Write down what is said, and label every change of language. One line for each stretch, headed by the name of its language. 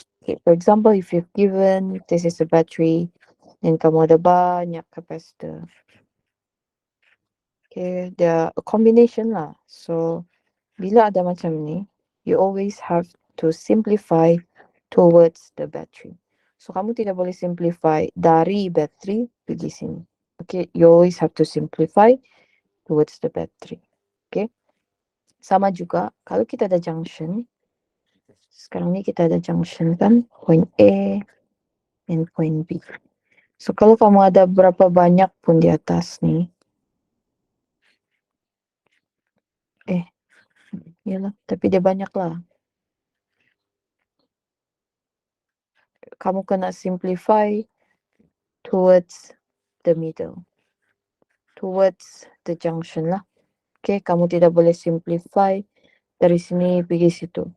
English: Okay, for example, if you've given this is a battery, then
Malay: kamu ada banyak
English: capacitor. Okay, they're a combination lah. So
Malay: bila ada macam ni,
English: you always have to simplify towards the battery.
Malay: So kamu tidak boleh simplify dari battery pergi sini.
English: Okay, you always have to simplify towards the battery.
Malay: Okay, sama juga kalau kita ada junction. Sekarang ni kita ada junction kan,
English: point A and point B.
Malay: So kalau kamu ada berapa banyak pun di atas ni, yalah, tapi dia banyak lah. Kamu kena simplify
English: towards the middle, towards the junction
Malay: lah. Okay, kamu tidak boleh simplify dari sini pergi situ.